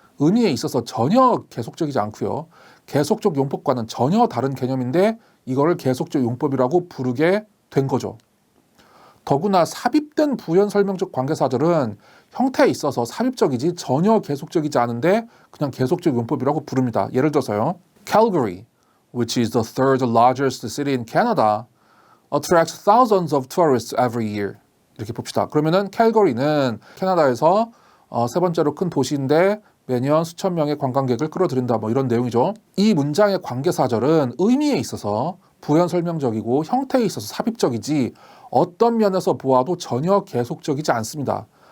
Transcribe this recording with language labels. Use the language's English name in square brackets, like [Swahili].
[Korean] 의미에 있어서 전혀 계속적이지 않고요. 계속적 용법과는 전혀 다른 개념인데 이거를 계속적 용법이라고 부르게 된 거죠. 더구나 삽입된 부연 설명적 관계사절은 형태에 있어서 삽입적이지 전혀 계속적이지 않은데 그냥 계속적 용법이라고 부릅니다. 예를 들어서요. [English] Calgary, which is the third largest city in Canada, attracts thousands of tourists every year. [Korean] 이렇게 봅시다. 그러면은 캘거리는 캐나다에서 세 번째로 큰 도시인데 매년 수천 명의 관광객을 끌어들인다. 뭐 이런 내용이죠. 이 문장의 관계사절은 의미에 있어서 부연 설명적이고 형태에 있어서 삽입적이지 어떤 면에서 보아도 전혀 계속적이지 않습니다.